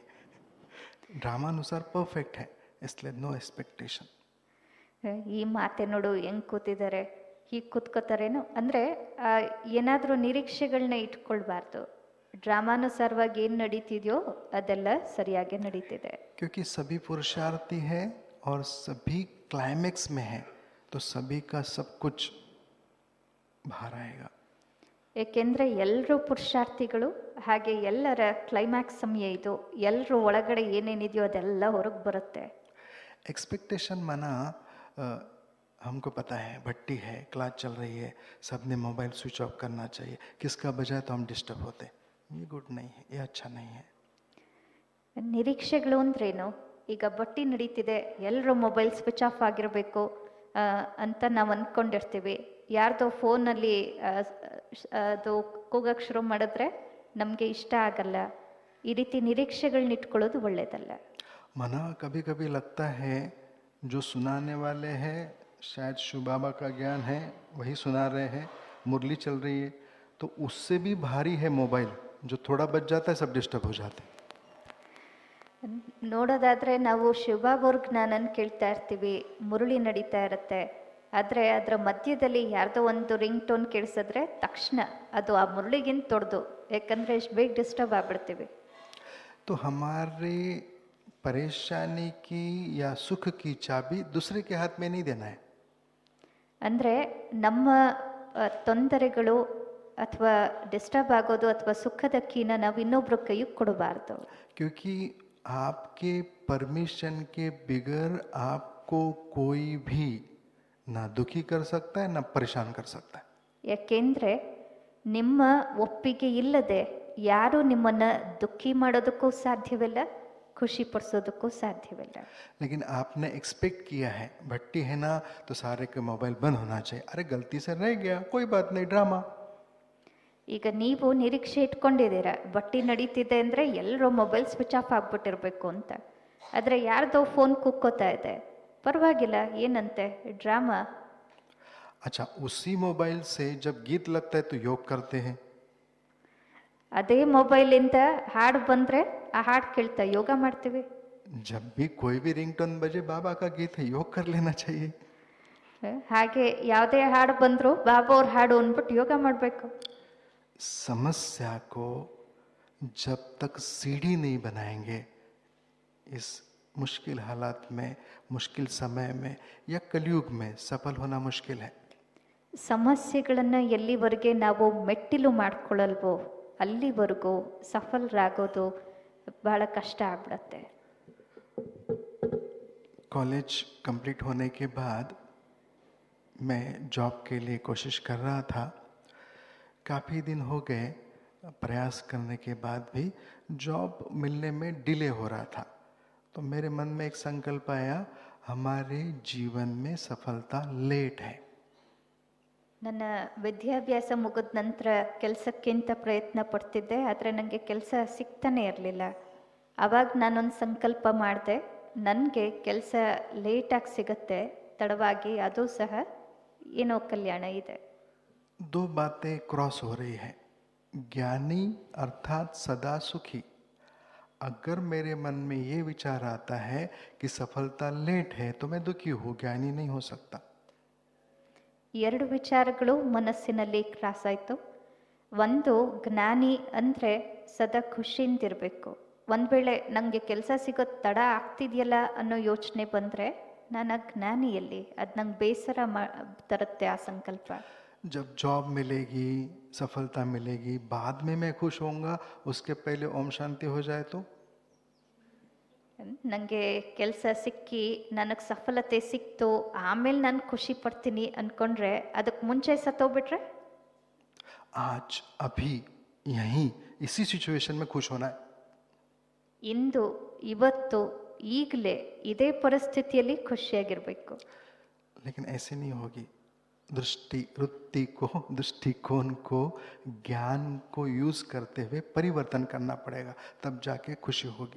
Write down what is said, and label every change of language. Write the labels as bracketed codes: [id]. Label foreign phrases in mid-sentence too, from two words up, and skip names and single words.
[hi] ड्रामा अनुसार परफेक्ट है, इसलिए [en] no expectation. [kn] ಈ ಮಾತೆ ನೋಡು ಹೆಂಗ್ ಕೂತಿದ್ದಾರೆ, ಹೀಗೆ ಕೂತ್ಕೋತಾರೇನೋ ಅಂದರೆ ಏನಾದರೂ ನಿರೀಕ್ಷೆಗಳನ್ನ ಇಟ್ಕೊಳ್ಬಾರ್ದು. ಡ್ರಾಮಾನುಸಾರವಾಗಿ ಏನು ನಡೀತಿದೆಯೋ ಅದೆಲ್ಲ ಸರಿಯಾಗಿ ನಡೀತಿದೆ. [hi] क्योंकि सभी पुरुषार्थी है और सभी क्लाइमेक्स में है, तो सभी का सब कुछ बाहर आएगा. [kn] ಏಕೆಂದರೆ ಎಲ್ಲರೂ ಪುರುಷಾರ್ಥಿಗಳು, ಹಾಗೆ ಎಲ್ಲರ ಕ್ಲೈಮ್ಯಾಕ್ಸ್ ಸಮಯ ಇದು. ಎಲ್ಲರೂ ಒಳಗಡೆ ಏನೇನಿದೆಯೋ ಅದೆಲ್ಲ ಹೊರಗೆ ಬರುತ್ತೆ. [hi] एक्सपेक्टेशन माना हमको पता है भट्टी है, क्लास चल रही है, सबने मोबाइल [en] switch off [hi] करना चाहिए, किसका बजाय तो हम डिस्टर्ब होते. ये गुड नहीं है, ये अच्छा नहीं है. [kn] ನಿರೀಕ್ಷೆಗಳು ಅಂದ್ರೇನು? ಈಗ ಬಟ್ಟಿ ನಡೀತಿದೆ, ಎಲ್ಲರೂ [en] mobile switch off [kn] ಆಗಿರಬೇಕು ಅಂತ ನಾವು ಅಂದ್ಕೊಂಡಿರ್ತೀವಿ. ಯಾರ್ದೋ ಫೋನಲ್ಲಿ ಅದು ಕೂಗಕ್ಕೆ ಶುರು ಮಾಡಿದ್ರೆ ನಮಗೆ ಇಷ್ಟ ಆಗಲ್ಲ. ಈ ರೀತಿ ನಿರೀಕ್ಷೆಗಳನ್ನ ಇಟ್ಕೊಳ್ಳೋದು ಒಳ್ಳೆಯದಲ್ಲ. [hi] मना कभी कभी लगता है जो सुनाने वाले हैं शायद शिव बाबा का ज्ञान है, वही सुना रहे हैं, मुरली चल रही है, तो उससे भी भारी है मोबाइल. जो थोड़ा बच जाता है सब डिस्टर्ब हो जाते हैं. [kn] ನೋಡೋದಾದ್ರೆ ನಾವು ಶಿವಬಾಬಾವ್ರ ಜ್ಞಾನನ ಕೇಳ್ತಾ ಇರ್ತೀವಿ, ಮುರುಳಿ ನಡೀತಾ ಇರುತ್ತೆ. ಆದರೆ ಅದರ ಮಧ್ಯದಲ್ಲಿ ಯಾರ್ದೋ ಒಂದು [en] ring tone [kn] ಕೇಳಿಸಿದ್ರೆ ತಕ್ಷಣ ಅದು ಆ ಮುರುಳಿಗಿಂತ ತೊಡ್ದು, ಯಾಕಂದರೆ ಎಷ್ಟು ಬೇಗ ಡಿಸ್ಟರ್ಬ್ ಆಗ್ಬಿಡ್ತೀವಿ. [hi] तो हमारे परेशानी की या सुख की चाबी दूसरे के हाथ में नहीं देना है. [kn] ಅಂದರೆ ನಮ್ಮ ತೊಂದರೆಗಳು ಅಥವಾ ಡಿಸ್ಟರ್ಬ್ ಆಗೋದು ಅಥವಾ ಸುಖದ ಕೀನ ನಾವು ಇನ್ನೊಬ್ರ ಕೈಗೆ ಕೊಡಬಾರ್ದು. [hi] क्योंकि आपके परमिशन के बगैर आपको कोई भी ना दुखी कर सकता है ना परेशान कर सकता है. [kn] ಯಾಕೆಂದರೆ ನಿಮ್ಮ ಒಪ್ಪಿಗೆ ಇಲ್ಲದೆ ಯಾರೂ ನಿಮ್ಮನ್ನು ದುಃಖಿ ಮಾಡೋದಕ್ಕೂ ಸಾಧ್ಯವಿಲ್ಲ, ಖುಷಿ ಪಡಿಸೋದಕ್ಕೂ ಸಾಧ್ಯವಿಲ್ಲ. [hi] लेकिन आपने एक्सपेक्ट किया है भट्टी है ना तो सारे के मोबाइल बंद होना चाहिए. अरे गलती से रह गया, कोई बात नहीं, ड्रामा. [kn] ಈಗ ನೀವು ನಿರೀಕ್ಷೆ ಇಟ್ಕೊಂಡಿದ್ದೀರಾ, ಬಟ್ಟಿ ನಡೀತಿದೆ ಅಂದರೆ ಎಲ್ಲರೂ [en] mobile switch off [kn] ಆಗ್ಬಿಟ್ಟಿರ್ಬೇಕು ಅಂತ. ಆದರೆ ಯಾರ್ದೋ ಫೋನ್ ಕುಕ್ಕೋತಾ ಇದೆ, ಪರವಾಗಿಲ್ಲ, ಏನಂತೆ, ಡ್ರಾಮಾ. [hi] अच्छा, उसी मोबाइल से जब गीत लगता है तो योग करते हैं. [kn] ಅದೇ ಮೊಬೈಲಿಂದ ಹಾಡು ಬಂದರೆ ಆ ಹಾಡು ಕೇಳ್ತಾ ಯೋಗ ಮಾಡ್ತೀವಿ. [hi] जब भी कोई भी रिंगटोन बजे बाबा का गीत है, योग कर लेना चाहिए. [kn] ಹಾಗೆ ಯಾವುದೇ ಹಾಡು ಬಂದರೂ ಬಾಬಾ ಅವ್ರ ಹಾಡು ಅಂದ್ಬಿಟ್ಟು ಯೋಗ ಮಾಡಬೇಕು. [hi] समस्या को जब तक सीढ़ी नहीं बनाएंगे, इस मुश्किल हालात में, मुश्किल समय में या कलयुग में सफल होना मुश्किल है. [kn] ಸಮಸ್ಯೆಗಳನ್ನು ಎಲ್ಲಿವರೆಗೆ ನಾವು ಮೆಟ್ಟಿಲು ಮಾಡ್ಕೊಳ್ಳಲ್ವೋ ಅಲ್ಲಿವರೆಗೂ ಸಫಲರಾಗೋದು ಬಹಳ ಕಷ್ಟ ಆಗ್ಬಿಡತ್ತೆ. [en] college complete [hi] होने के बाद मैं जॉब के लिए कोशिश कर रहा था. काफ़ी दिन हो गए प्रयास करने के बाद भी जॉब मिलने में डिले हो रहा था. तो मेरे मन में एक संकल्प आया, हमारे जीवन में सफलता लेट है. [kn] ನನ್ನ ವಿದ್ಯಾಭ್ಯಾಸ ಮುಗಿದ ನಂತರ ಕೆಲಸಕ್ಕಿಂತ ಪ್ರಯತ್ನ ಪಡ್ತಿದ್ದೆ, ಆದರೆ ನನಗೆ ಕೆಲಸ ಸಿಗ್ತಾನೆ ಇರಲಿಲ್ಲ. ಆವಾಗ ನಾನೊಂದು ಸಂಕಲ್ಪ ಮಾಡಿದೆ, ನನಗೆ ಕೆಲಸ ಲೇಟಾಗಿ ಸಿಗುತ್ತೆ, ತಡವಾಗಿ, ಅದು ಸಹ ಏನೋ ಕಲ್ಯಾಣ ಇದೆ. [hi] दो बातें क्रॉस हो रही है. ज्ञानी अर्थात सदा सुखी। अगर मेरे मन में ये विचार आता है कि सफलता लेट है तो मैं दुखी हूँ, ज्ञानी नहीं हो सकता। [kn] ಎರಡು ವಿಚಾರಗಳು ಮನಸ್ಸಿನಲ್ಲಿ ಕ್ರಾಸ್ ಆಯಿತು. ಒಂದು, ಜ್ಞಾನಿ ಅಂದರೆ ಸದಾ ಖುಷಿಯಿಂದಿರಬೇಕು. ಒಂದು ವೇಳೆ ನನಗೆ ಕೆಲಸ ಸಿಗೋದು ತಡ ಆಗ್ತಿದೆಯಲ್ಲ ಅನ್ನೋ ಯೋಚನೆ ಬಂದರೆ ನಾನು ಜ್ಞಾನಿಯಲ್ಲಿ ಅದು ನಂಗೆ ಬೇಸರ ತರುತ್ತೆ ಆ ಸಂಕಲ್ಪ. [hi] जब जॉब मिलेगी, सफलता मिलेगी, बाद में मैं खुश होऊंगा, उसके पहले ओम शांति हो जाए तो [kn] ನನಗೆ ಕೆಲಸ ಸಿಕ್ಕಿ ನನಗೆ ಸಫಲತೆ ಸಿಕ್ತು ಆಮೇಲೆ ನಾನು ಖುಷಿ ಪಡ್ತೀನಿ ಅಂದ್ಕೊಂಡ್ರೆ ಅದಕ್ಕೆ ಮುಂಚೆ ಸತ್ತೋಗ್ಬಿಟ್ರೆ [hi] आज अभी यहीं इसी सिचुएशन में खुश होना है। [kn] ಇಂದು ಇವತ್ತು ಈಗಲೇ ಇದೇ ಪರಿಸ್ಥಿತಿಯಲ್ಲಿ ಖುಷಿಯಾಗಿರಬೇಕು. [hi] लेकिन ऐसे नहीं होगी। दृष्टिकोण को ज्ञान को यूज करते हुए परिवर्तन करना पड़ेगा, तब जाके खुशी होगी।